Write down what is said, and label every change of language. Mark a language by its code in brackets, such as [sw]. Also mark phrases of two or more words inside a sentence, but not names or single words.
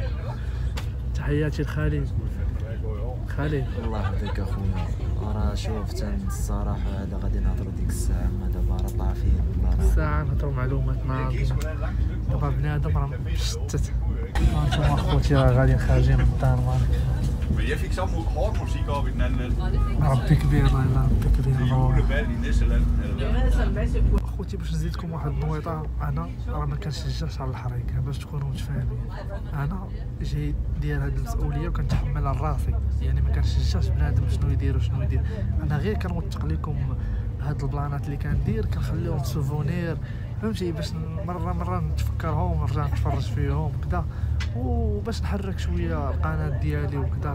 [ar] تحياتي لخالد. الله يهديك اخويا. راه شوف الصراحه هذا غادي نهضروا ديك الساعه، ما دابا راه طافين ولا راه ساعة نهضروا معلومات ناضية. دابا بنادم راه مشتت. هانتوما اخوتي راه غاديين خارجين من الدنمارك. [da] Men jeg fik så hård musik op i den anden ende. [ar] ربي كبير والله ربي كبير. [da] Julebal i Næsseland. [ar] اخوتي باش نزيدكم واحد النويطه، انا راه ما كنشجعش على الحريق باش تكونوا متفاهمين. انا جاي ديال هذه المسؤوليه وكنتحملها لراسي، يعني ما كنشجعش بنادم شنو يدير. انا غير كنوثق لكم هاد البلانات اللي كندير كنخليهم سوفونير فهمتي، باش مره نتفكرهم ونرجع نتفرج فيهم كذا، وباش نحرك شويه القناه ديالي وكذا.